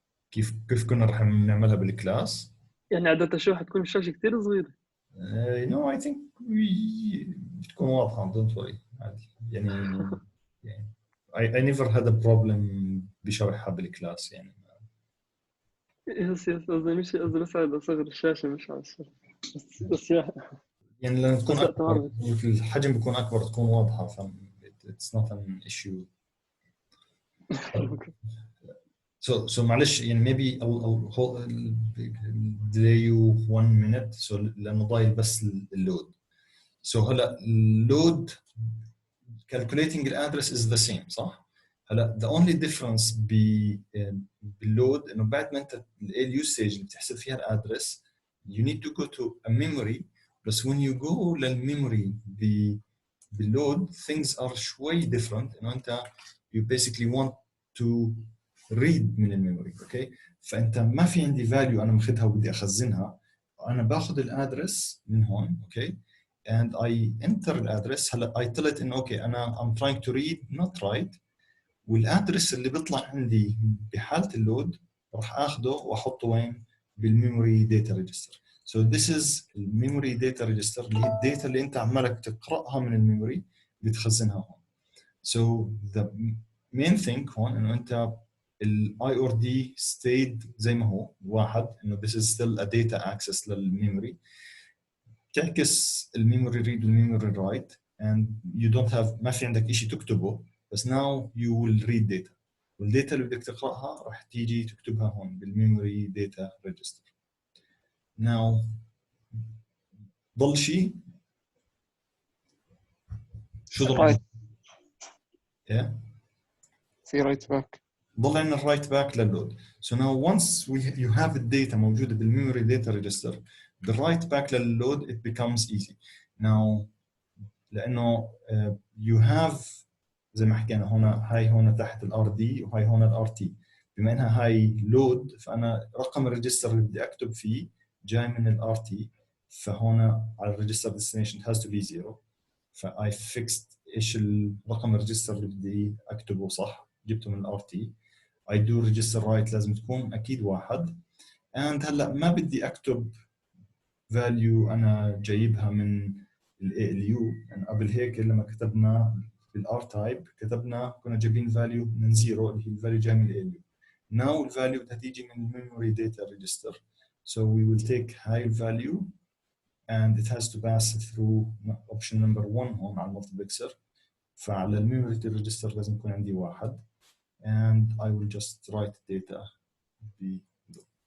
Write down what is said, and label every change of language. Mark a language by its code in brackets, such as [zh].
[ar] كيف كنا رح نعملها بالكلاس؟ يعني عادة شو حتكون الشاشه كثير صغيره. [en] No, I think [ar] بتكون واضحه [en] don't worry [ar] عادي يعني [en] I never had a problem [ar] بشرحها بالكلاس يعني. يس قصدي مش قصدي بس على اصغر الشاشه مش على الشاشه بس يعني لما تكون اكبر الحجم بيكون اكبر تكون واضحه ف [en] it's not an issue. So [ar] معلش يعني [en] maybe I'll delay you 1 minute so [ar] لانه ضايل بس اللود. [en] So هلا اللود calculating the address is the same صح؟ هلا the only difference [ar] باللود انه بعد ما انت ال [en] usage [ar] اللي بتحسب فيها الادرس [en] you need to go to a memory بس when you go [ar] للميموري باللود [en] things are شوي different انه انت you basically want to read [ar] من الميموري اوكي. فانت ما في عندي value انا ماخذها وبدي اخزنها انا باخذ الادرس من هون اوكي [en] and I enter [ar] الادرس. هلا [en] I tell it [ar] انه اوكي انا [en] I'm trying to read not write [ar] والادرس اللي بيطلع عندي بحاله اللود راح اخذه واحطه وين بالميموري داتا ريجستر. [en] So this is [ar] الميموري داتا ريجستر اللي هي الداتا اللي انت عمالك تقراها من الميموري بتخزنها هون. [en] So the main thing [ar] هون انه انت ال [en] I or D stayed [ar] زي ما هو 1 انه [en] this is still a data access للميموري. [ar] تعكس الميموري read والميموري write [en] and you don't have [ar] ما في عندك شيء تكتبه بس [en] now you will read data [ar] والداتا اللي بدك تقراها راح تيجي تكتبها هون بالميموري داتا ريجستر. now ضل شيء شو ضل؟ yeah في رايت باك ضل عندنا الرايت باك لللود. [en] So now once you have [ar] الداتا موجوده بالميموري داتا ريجستر بالرايت باك لللود [en] it becomes easy. [ar] now لانه you have زي ما حكينا هنا هاي هنا تحت الار دي وهي هنا الار تي، بما انها هاي لود فانا رقم الريجستر اللي بدي اكتب فيه جاي من الار تي، فهنا على الريجستر ديستنيشن has to be 0، فاي فيكست ايش الرقم الريجستر اللي بدي اكتبه صح، جبته من الار تي. [en] I do register right [ar] لازم تكون اكيد 1. and هلا ما بدي اكتب value انا جايبها من الاي ال يو، يعني قبل هيك لما كتبنا بالار تايب كتبنا كنا جايبين value من 0 اللي هي الفاليو جاي من الاي ال يو. [en] now [ar] الفاليو بدها تيجي من الميموري داتا ريجستر، [en] so we will take [ar] هاي الفاليو [en] and it has to pass through option number 1 [ar] هون على المالتيبلكسر. فعلى الميموري ريجستر لازم يكون عندي 1 [en] and I will just write data below.